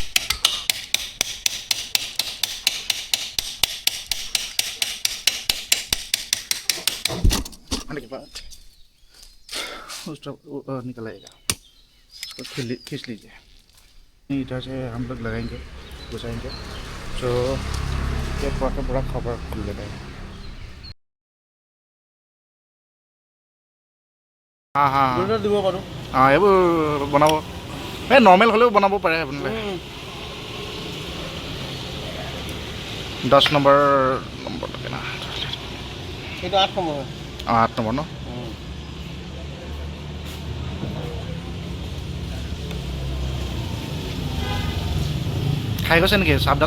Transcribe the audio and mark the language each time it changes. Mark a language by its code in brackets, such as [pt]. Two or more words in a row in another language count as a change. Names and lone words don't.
[hi] आने के बाद उस तरफ निकल आएगा, उसको खींच लीजिए। इधर से हम लोग लगाएंगे, घुसाएंगे, तो ये पूरा खबर खुल लेगा। हाँ हाँ [as] দিব পাৰোঁ। এইবোৰ বনাব নৰ্মেল হ'লেও বনাব পাৰে আপোনালোকে। 10 নম্বৰ লাগে না, এইটো 8 নম্বৰ হয়। 8 নম্বৰ ন। খাই গৈছে নেকি চাপডাল?